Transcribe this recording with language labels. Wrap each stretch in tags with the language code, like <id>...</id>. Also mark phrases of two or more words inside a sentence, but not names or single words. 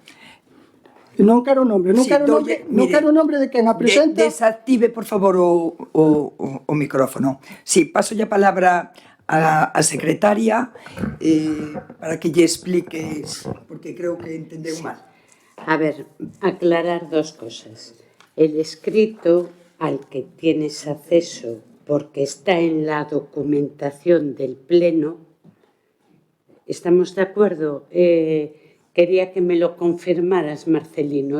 <gl>Non quero o nombre, non quero o nombre de quen a presenta. Desactive, por favor, o micrófono. Si, paso a palabra a secretaria para que lle expliques, porque creo que entendeu mal.</gl> <es>A ver, aclarar dos cosas. El escrito al que tienes acceso porque está en la documentación del Pleno, ¿estamos de acuerdo? Quería que me lo confirmaras, Marcelino.</es>